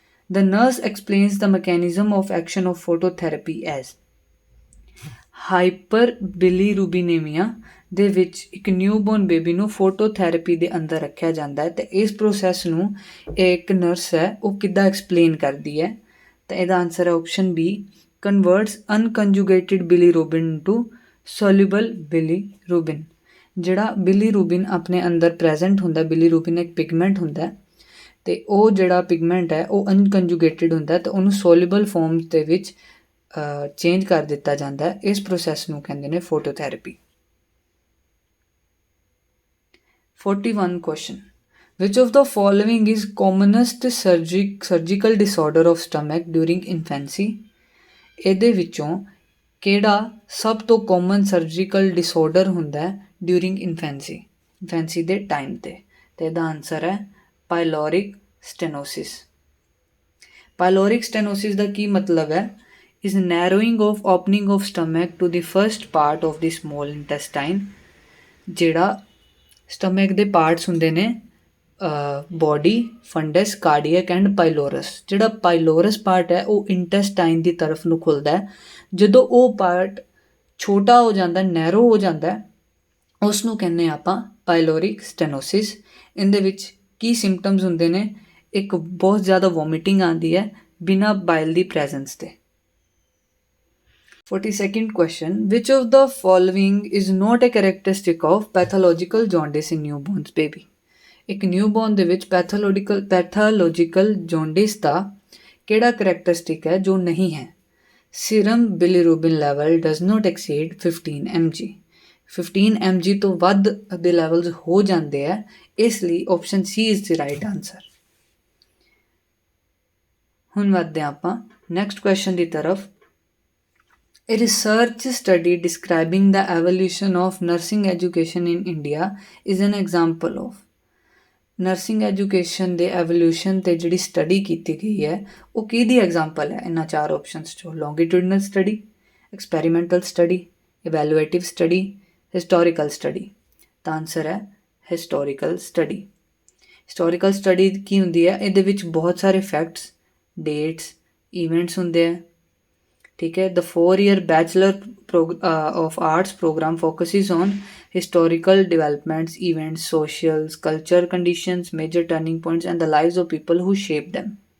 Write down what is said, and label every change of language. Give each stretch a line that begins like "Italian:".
English: The nurse explains the mechanism of action of phototherapy as।
Punjabi: Hyper ਬਿਲੀਰੂਬਿਨੇਮੀਆ ਦੇ ਵਿੱਚ ਇੱਕ newborn baby ਨੂੰ ਫੋਟੋਥੈਰੇਪੀ ਦੇ ਅੰਦਰ ਰੱਖਿਆ ਜਾਂਦਾ ਹੈ ਅਤੇ ਇਸ ਪ੍ਰੋਸੈਸ ਨੂੰ ਇੱਕ ਨਰਸ ਹੈ ਉਹ ਕਿੱਦਾਂ ਐਕਸਪਲੇਨ ਕਰਦੀ ਹੈ। ਤਾਂ ਇਹਦਾ ਆਨਸਰ ਹੈ option B,
English: Converts unconjugated bilirubin to soluble bilirubin.
Punjabi: ਜਿਹੜਾ ਬਿਲੀਰੂਬਿਨ ਆਪਣੇ ਅੰਦਰ ਪ੍ਰੈਜ਼ੈਂਟ ਹੁੰਦਾ, ਬਿਲੀਰੂਬਿਨ ਇੱਕ ਪਿਗਮੈਂਟ ਹੁੰਦਾ ਅਤੇ ਉਹ ਜਿਹੜਾ ਪਿਗਮੈਂਟ ਹੈ ਉਹ ਅਨਕੰਜੂਗੇਟਿਡ ਹੁੰਦਾ ਅਤੇ ਉਹਨੂੰ ਸੋਲਿਊਬਲ ਫੋਰਮ ਦੇ ਵਿੱਚ ਚੇਂਜ ਕਰ ਦਿੱਤਾ ਜਾਂਦਾ ਹੈ। ਇਸ ਪ੍ਰੋਸੈਸ ਨੂੰ ਕਹਿੰਦੇ ਨੇ ਫੋਟੋਥੈਰੇਪੀ।
English: 41 question. Which of the following is commonest surgical disorder of stomach during infancy?
Punjabi: ਇਹਦੇ ਵਿੱਚੋਂ ਕਿਹੜਾ ਸਭ ਤੋਂ ਕਾਮਨ ਸਰਜੀਕਲ ਡਿਸਆਰਡਰ ਹੁੰਦਾ ਡਿਊਰਿੰਗ ਇਨਫੈਂਸੀ ਦੇ ਟਾਈਮ 'ਤੇ? ਅਤੇ ਇਹਦਾ ਆਨਸਰ ਹੈ ਪਾਇਲੋਰਿਕ ਸਟੈਨੋਸਿਸ। ਪਾਇਲੋਰਿਕ ਸਟੈਨੋਸਿਸ ਦਾ ਕੀ ਮਤਲਬ ਹੈ?
English: is narrowing of opening of stomach to the first part of the small intestine।
Punjabi: ਜਿਹੜਾ ਸਟਮਕ ਦੇ ਪਾਰਟਸ ਹੁੰਦੇ ਨੇ ਬੋਡੀ, ਫੰਡਸ, ਕਾਰਡੀਅਕ ਐਂਡ ਪਾਇਲੋਰਸ। ਜਿਹੜਾ ਪਾਇਲੋਰਸ ਪਾਰਟ ਹੈ ਉਹ ਇੰਟੈਸਟਾਈਨ ਦੀ ਤਰਫ ਨੂੰ ਖੁੱਲ੍ਹਦਾ ਹੈ। ਜਦੋਂ ਉਹ ਪਾਰਟ ਛੋਟਾ ਹੋ ਜਾਂਦਾ, ਨੈਰੋ ਹੋ ਜਾਂਦਾ, ਉਸ ਨੂੰ ਕਹਿੰਦੇ ਆਪਾਂ ਪਾਇਲੋਰਿਕ ਸਟੈਨੋਸਿਸ। ਇਹਦੇ ਵਿੱਚ ਕੀ ਸਿੰਪਟਮਸ ਹੁੰਦੇ ਨੇ? ਇੱਕ ਬਹੁਤ ਜ਼ਿਆਦਾ ਵੋਮਿਟਿੰਗ ਆਉਂਦੀ ਹੈ ਬਿਨਾਂ ਬਾਇਲ ਦੀ ਪ੍ਰੈਜ਼ੈਂਸ 'ਤੇ।
English: 42nd question. Which of the following is not a characteristic of pathological jaundice in newborn baby?
Punjabi: ਇੱਕ ਨਿਊਬੋਰਨ ਦੇ ਵਿੱਚ ਪੈਥੋਲੋਜੀਕਲ ਜੌਂਡਿਸ ਦਾ ਕਿਹੜਾ ਕਰੈਕਟਰਿਸਟਿਕ ਹੈ ਜੋ ਨਹੀਂ ਹੈ?
English: Serum bilirubin level does not exceed 15 mg।
Punjabi: 15 mg ਤੋਂ ਵੱਧ ਦੇ ਲੈਵਲਸ ਹੋ ਜਾਂਦੇ ਆ, ਇਸ ਲਈ option ਸੀ
English: Is the right answer.
Punjabi: ਹੁਣ ਵੱਧਦੇ ਹਾਂ ਆਪਾਂ ਨੈਕਸਟ ਕੁਐਸਚਨ ਦੀ ਤਰਫ।
English: A research study describing the evolution of nursing education in India is an example of।
Punjabi: Nursing education ਦੇ ਐਵੋਲਿਊਸ਼ਨ 'ਤੇ ਜਿਹੜੀ ਸਟੱਡੀ ਕੀਤੀ ਗਈ ਹੈ ਉਹ ਕਿਹਦੀ ਐਗਜ਼ਾਮਪਲ ਹੈ ਇਹਨਾਂ ਚਾਰ ਆਪਸ਼ਨਸ 'ਚੋਂ?
English: Longitudinal study, experimental study, evaluative study, historical study.
Punjabi: ਤਾਂ ਆਨਸਰ ਹੈ ਹਿਸਟੋਰੀਕਲ ਸਟੱਡੀ। ਹਿਸਟੋਰੀਕਲ ਸਟੱਡੀ ਕੀ ਹੁੰਦੀ ਹੈ? ਇਹਦੇ ਵਿੱਚ ਬਹੁਤ ਸਾਰੇ ਫੈਕਟਸ, ਡੇਟਸ, ਈਵੈਂਟਸ ਹੁੰਦੇ ਆ। ਠੀਕ ਹੈ।
English: The 4-year bachelor of arts program focuses on historical developments, events, socials, culture conditions, major turning points and the lives of people who shaped them।